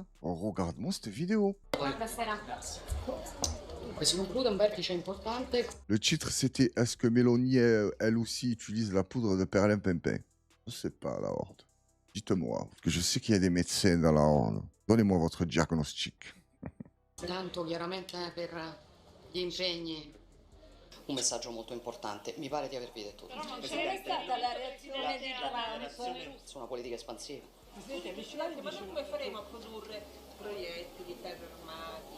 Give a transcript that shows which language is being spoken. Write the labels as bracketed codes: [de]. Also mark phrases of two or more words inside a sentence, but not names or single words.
[fr] Oh, regarde-moi cette vidéo. Le titre, c'était est-ce que Mélanie, elle aussi, utilise la poudre de perlimpinpin? Je sais pas, la horde. Dites-moi, parce que je sais qu'il y a des médecins dans la horde. Donnez-moi votre diagnostic. [it] Tanto chiaramente per gli impegni. Un messaggio molto importante, mi pare di avervi detto tutto. No, c'è stata la reazione di Taranto. Su una politica espansiva. Ma come faremo a produrre proiettili, carri armati?